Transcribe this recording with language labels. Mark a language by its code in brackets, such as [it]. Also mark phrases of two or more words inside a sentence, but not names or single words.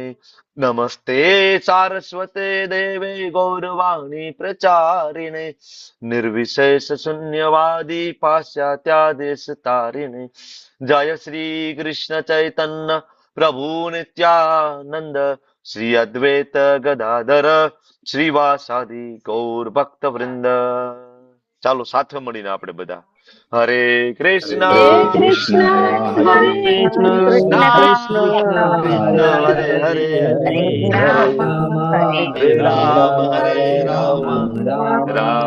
[sa] नमस्ते सारस्वते देवे गौरवाणी प्रचारिणे निर्विशेष शून्यवादी पाश्चात्यादेश तारिणे. जय श्री कृष्ण चैतन्य प्रभु नित्यानंद श्री अद्वैत गदाधर श्रीवासादि गौर भक्त वृंद. [gu] ચાલો સાથે મળીને આપણે બધા [sa] હરે કૃષ્ણ હરે કૃષ્ણ હરે હરે કૃષ્ણ કૃષ્ણ કૃષ્ણ કૃષ્ણ હરે હરે હરે હરે હરે રામ હરે હરે રામ હરે રામ રામ